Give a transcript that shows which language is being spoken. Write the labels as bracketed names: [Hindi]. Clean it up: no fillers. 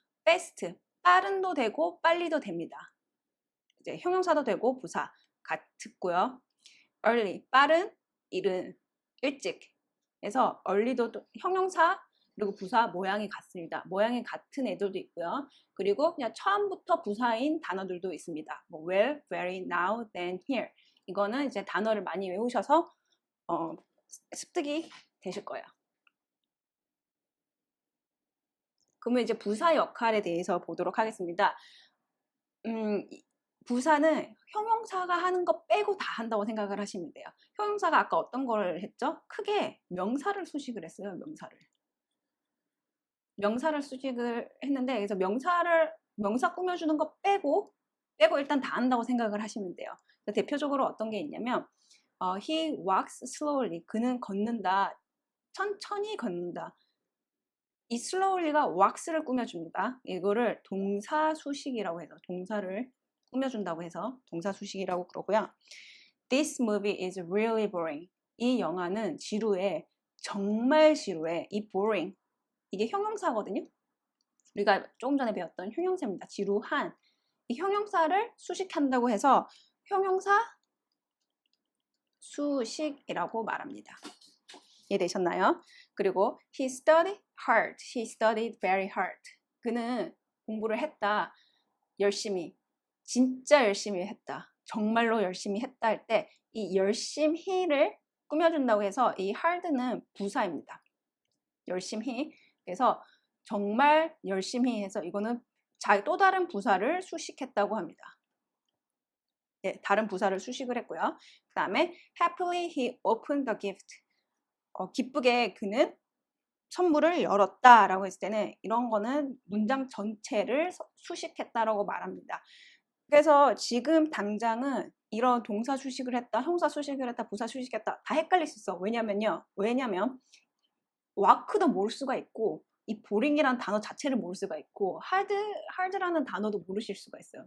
[Korean] fast, 빠른도 되고 빨리도 됩니다. 이제 형용사도 되고 부사 같고요. early, 빠른, 이른, 일찍. 그래서 early도 형용사 그리고 부사 모양이 같습니다. 모양이 같은 애들도 있고요. 그리고 그냥 처음부터 부사인 단어들도 있습니다. 뭐 where, very, now, then, here. 이거는 이제 단어를 많이 외우셔서 습득이 되실 거예요. 그러면 이제 부사 역할에 대해서 보도록 하겠습니다. 부사는 형용사가 하는 거 빼고 다 한다고 생각을 하시면 돼요. 형용사가 아까 어떤 걸 했죠? 크게 명사를 수식을 했어요. 명사를 수식을 했는데 그래서 명사 꾸며주는 거 빼고 일단 다 한다고 생각을 하시면 돼요. 대표적으로 어떤 게 있냐면 [English] he walks slowly. [Korean] 그는 걷는다. 천천히 걷는다. 이 slowly가 walks를 꾸며줍니다. 이거를 동사 수식이라고 해서 동사를 꾸며준다고 해서 동사 수식이라고 그러고요. [English] This movie is really boring. [Korean] 이 영화는 지루해. 정말 지루해. 이 boring. 이게 형용사거든요. 우리가 조금 전에 배웠던 형용사입니다. 지루한. 이 형용사를 수식한다고 해서 형용사 수식이라고 말합니다. 이해되셨나요? [English] 그리고 he studied hard. He studied very hard. [Korean] 그는 공부를 했다. 열심히. 진짜 열심히 했다. 정말로 열심히 했다 할 때 이 열심히를 꾸며준다고 해서 이 hard는 부사입니다. 열심히. 그래서 정말 열심히 해서 이거는 또 다른 부사를 수식했다고 합니다. 네, 다른 부사를 수식을 했고요. 그 다음에 [English] happily he opened the gift. [Korean] 기쁘게 그는 선물을 열었다라고 했을 때는 이런 거는 문장 전체를 수식했다라고 말합니다. 그래서 지금 당장은 이런 동사 수식을 했다, 형사 수식을 했다, 부사 수식했다 다 헷갈릴 수 있어. 왜냐면 와크도 모를 수가 있고 이 보링이라는 단어 자체를 모를 수가 있고 hard라는 단어도 모르실 수가 있어요.